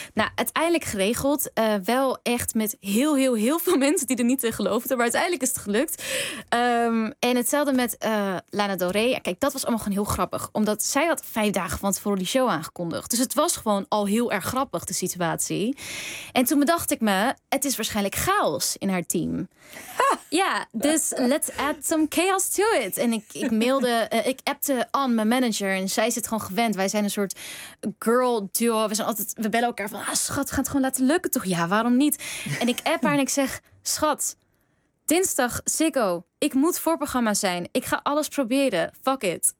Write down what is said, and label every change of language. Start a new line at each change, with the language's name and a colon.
Dutch: Nou, uiteindelijk geregeld. Wel echt met heel, heel, heel veel mensen die er niet in geloofden. Maar uiteindelijk is het gelukt. En hetzelfde met Lana Del Rey. Kijk, dat was allemaal gewoon heel grappig. Omdat zij had 5 dagen van tevoren die show aangekondigd. Dus het was gewoon al heel erg grappig, de situatie. En toen bedacht ik me, het is waarschijnlijk chaos in haar team. Ja, dus
English: let's add some chaos to it.
Dutch: En ik appte Anne, mijn manager. En zij is het gewoon gewend. Wij zijn een soort girl duo. We bellen elkaar van, ah, schat, gaan het gewoon laten lukken toch? Ja, waarom niet? En ik app haar en ik zeg, schat, dinsdag Ziggo. Ik moet voorprogramma zijn. Ik ga alles proberen.
English: Fuck it.